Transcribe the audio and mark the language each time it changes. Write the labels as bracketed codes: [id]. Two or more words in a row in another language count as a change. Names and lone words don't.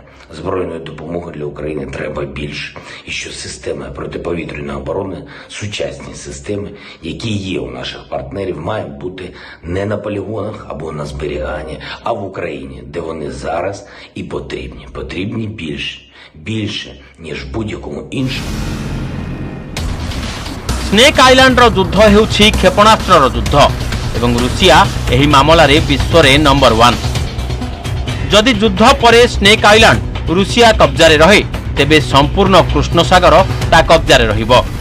[uk] Збройної допомоги для України треба більше. І що системи протиповітряної оборони, сучасні системи, які є у наших партнерів, мають бути не на полігонах або на зберіганні, а в Україні, де вони зараз і потрібні. Потрібні більше. Більше, ніж будь-якому іншому. [or] ସ୍ନେକ ଆଇଲ୍ୟାଣ୍ଡ ରୋ ଯୁଦ୍ଧ ହେଉଛି କ୍ଷେପଣାସ୍ତ୍ର ରୋ ଯୁଦ୍ଧ ଏବଂ ରୁଷିଆ ଏହି ମାମଲା ରେ ବିଶ୍ୱ ରେ ନମ୍ବର 1। ଯଦି ଯୁଦ୍ଧ ପରେ ସ୍ନେକ ଆଇଲ୍ୟାଣ୍ଡ ରୁଷିଆ କବ୍ଜା ରେ ରହେ ତେବେ ସମ୍ପୂର୍ଣ୍ଣ କୃଷ୍ଣ ସାଗର ତା କବ୍ଜା ରେ ରହିବ।